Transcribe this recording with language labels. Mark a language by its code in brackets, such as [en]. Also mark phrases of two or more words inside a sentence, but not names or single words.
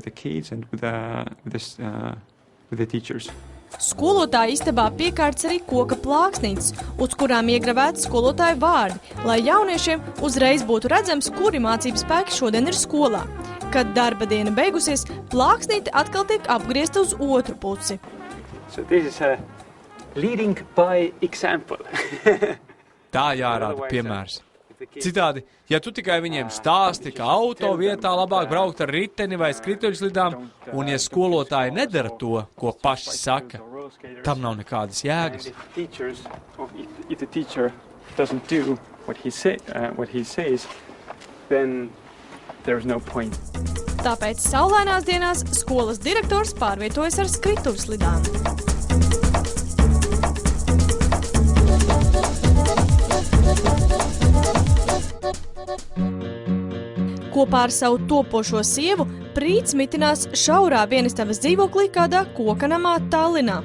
[lv] Skolotāja istabā piekārts arī koka plāksnītes, uz kurām iegravēti skolotāju vārdi, lai jauniešiem uzreiz būtu redzams, kuri mācību spēki šodien ir skolā. Kad darba diena beigusies, plāksnīte atkal tiek apgriezta uz otru pusi. [en] Leading by example. [lv] Tā jārāda piemērs. Citādi, ja tu tikai viņiem stāsti, ka auto vietā labāk braukt ar riteni vai skrituļslidām, un ja skolotāji nedara to, ko paši saka, tam nav nekādas jēgas. [en] If the teacher doesn't do what he says, then there's no point. [lv] Tāpēc saulainās dienās skolas direktors pārvietojas ar skrituļslidām. Kopā ar savu topošo sievu Prīts mitinās šaurā vienistabas dzīvoklī kādā kokanamā Tallinā.